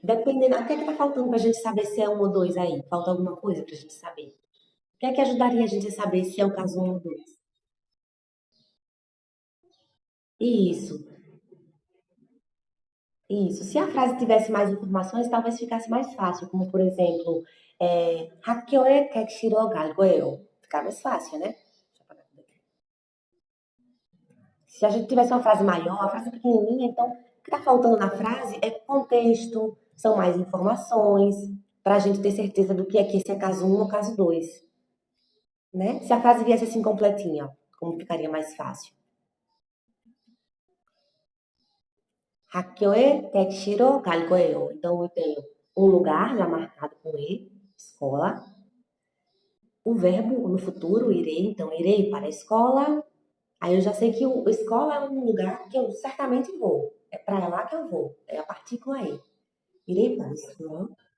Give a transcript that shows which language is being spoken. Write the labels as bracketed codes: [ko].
[pt] Dependendo, até que tá faltando para a gente saber se é um ou dois aí. Falta alguma coisa para a gente saber. O que é que ajudaria a gente a saber se é o caso um ou dois? Isso, isso. Se a frase tivesse mais informações, talvez ficasse mais fácil. Como, por exemplo, [ko] 학교에 택시로 갈 거예요. [pt] Fica mais fácil, né? Deixa eu apagar tudo aqui. Se a gente tivesse uma frase maior, a frase pequenininha, então o que está faltando na frase é contexto, são mais informações, para a gente ter certeza do que esse é caso um ou caso 2, né? Se a frase viesse assim completinha, como ficaria mais fácil? [ko] 학교에 택시로 갈 거예요. [pt] Então eu tenho um lugar já marcado com E, escola, o verbo no futuro, irei, então irei para a escola. Aí eu já sei que o escola é um lugar que eu certamente vou. É para lá que eu vou. É a partícula E. Irei para a escola.